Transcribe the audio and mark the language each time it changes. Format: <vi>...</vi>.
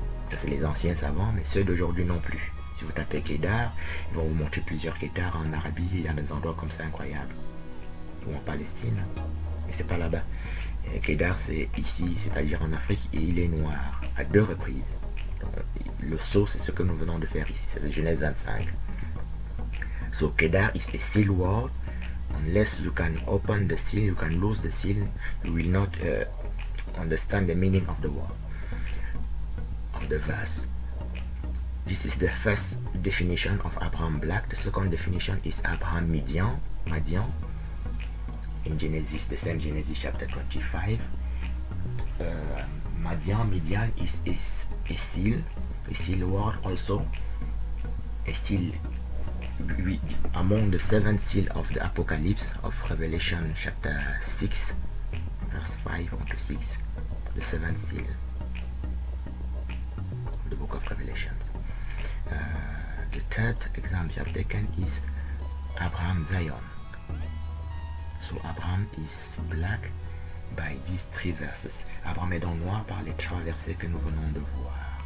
<fr>Ça c'est les anciens savants, mais ceux d'aujourd'hui non plus. Si vous tapez Kedar, ils vont vous montrer plusieurs Kedar en Arabie et dans des endroits comme ça incroyables. Ou en Palestine, mais c'est pas là-bas. Kedar c'est ici, c'est-à-dire en Afrique, et il est noir à 2 reprises. Donc, le sceau c'est ce que nous venons de faire ici, c'est le Genèse 25.</fr> <en>So Kedar is a seal word. Unless you can open the seal, you can lose the seal, you will not understand the meaning of the word, of the verse. This is the first definition of Abraham Black. The second definition is Abraham Madian. In Genesis, the same Genesis chapter 25. Midian is a seal word also. A seal among the 7 seals of the Apocalypse of Revelation chapter 6, verse 5 on to 6. The 7th seal of the book of Revelation. The third example you have taken is Abraham Zion. So Abraham is black by these 3 verses.</en> <fr>Abraham est donc noir par les 3 versets que nous venons de voir.</fr>